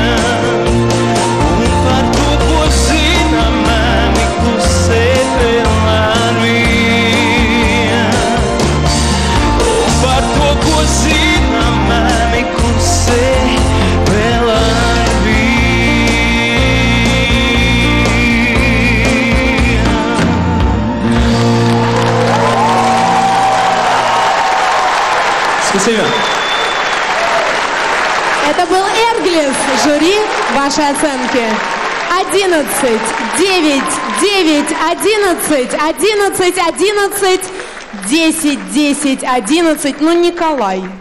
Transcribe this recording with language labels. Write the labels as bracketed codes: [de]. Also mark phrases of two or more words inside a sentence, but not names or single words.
[lv] Un par to, ko zina mēmi, klusē vēl ar vien. Un par to, ko zina mēmi, klusē vēl ar vien. [ru] Спасибо. Это был Эрглис. Жюри, ваши оценки. 11, 9, 9, 11, 11, 11, 10, 10, 11. Ну, Николай.